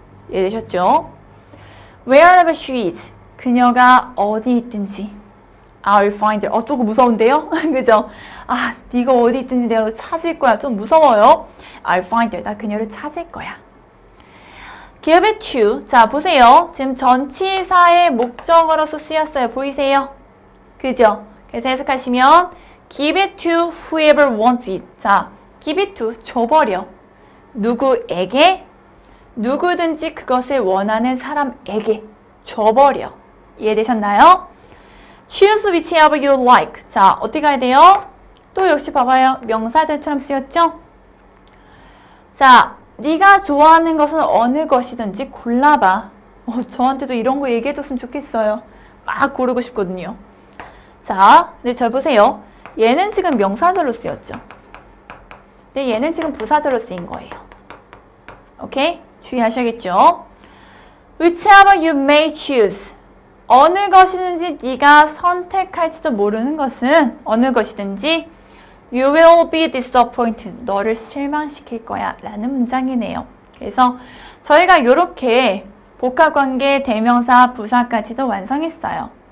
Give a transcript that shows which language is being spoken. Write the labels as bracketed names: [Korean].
[Korean] 이해되셨죠? [English] Wherever she is. [Korean] 그녀가 어디 있든지. [English] I'll find her. [Korean] 조금 무서운데요? 그죠? 아, 네가 어디 있든지 내가 너 찾을 거야. 좀 무서워요. [English] I'll find her. [Korean] 나 그녀를 찾을 거야. [English] Give it to. [Korean] 자, 보세요. 지금 전치사의 목적어로서 쓰였어요. 보이세요? 그죠? 그래서 해석하시면 [English] Give it to whoever wants it. [Korean] 자, [English] give it to. [Korean] 줘버려. 누구에게? 누구든지 그것을 원하는 사람에게 줘버려. 이해되셨나요? [English] Choose whichever you like. [Korean] 자, 어떻게 가야 돼요? 또 역시 봐봐요. 명사절처럼 쓰였죠? 자, 네가 좋아하는 것은 어느 것이든지 골라봐. 저한테도 이런 거 얘기해줬으면 좋겠어요. 막 고르고 싶거든요. 자, 근데 잘 보세요. 얘는 지금 명사절로 쓰였죠. 근데 얘는 지금 부사절로 쓰인 거예요. 오케이? 주의하셔야겠죠? [English] Whichever you may choose. [Korean] 어느 것이든지 네가 선택할지도 모르는 것은 어느 것이든지 [English] You will be disappointed. [Korean] 너를 실망시킬 거야 라는 문장이네요. 그래서 저희가 이렇게 복합관계, 대명사, 부사까지도 완성했어요.